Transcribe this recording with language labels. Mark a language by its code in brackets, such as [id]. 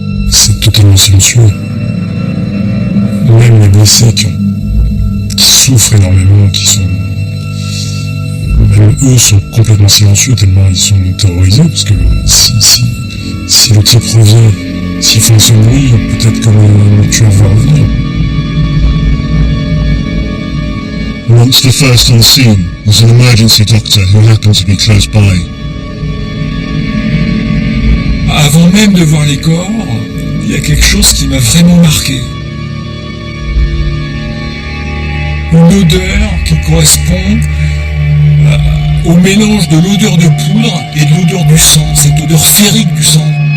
[fr] C'est totalement silencieux. Même les blessés qui souffrent énormément, même eux sont complètement silencieux tellement ils sont terrorisés, parce que si le type revient, s'ils font ce bruit, peut-être que le tueur va revenir. [en] Once the first on scene was an emergency doctor who happened to be close by. [fr] Avant même de voir les corps, il y a quelque chose qui m'a vraiment marqué. Une odeur qui correspond au mélange de l'odeur de poudre et de l'odeur du sang, cette odeur férique du sang.